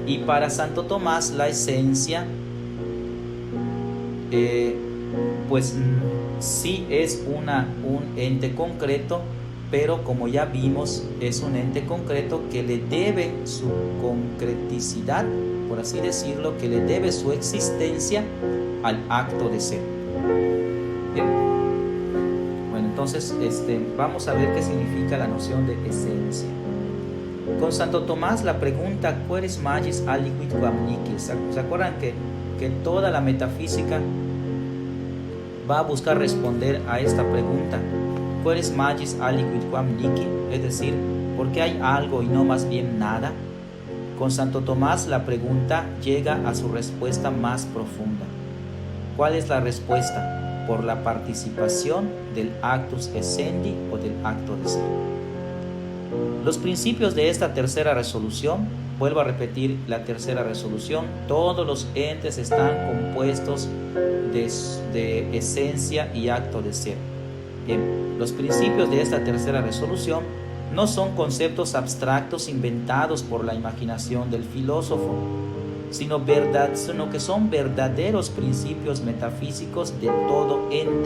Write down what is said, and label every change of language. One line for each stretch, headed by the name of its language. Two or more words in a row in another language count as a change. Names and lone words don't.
Spanish: Y para Santo Tomás, la esencia pues sí es un ente concreto, pero como ya vimos, es un ente concreto que le debe su concreticidad, por así decirlo, que le debe su existencia al acto de ser. Bien. Bueno, entonces vamos a ver qué significa la noción de esencia. Con Santo Tomás, la pregunta
Latin: "Queris magis aliquid quam nihil",
Spanish: ¿se acuerdan que toda la metafísica va a buscar responder a esta pregunta?
Latin: "Queris magis aliquid quam nihil",
Spanish: es decir, ¿por qué hay algo y no más bien nada? Con Santo Tomás, la pregunta llega a su respuesta más profunda. ¿Cuál es la respuesta? Por la participación del
Latin: actus essendi
Spanish: o del acto de ser. Los principios de esta tercera resolución, vuelvo a repetir la tercera resolución: todos los entes están compuestos de esencia y acto de ser. Bien, los principios de esta tercera resolución no son conceptos abstractos inventados por la imaginación del filósofo, sino que son verdaderos principios metafísicos de todo ente.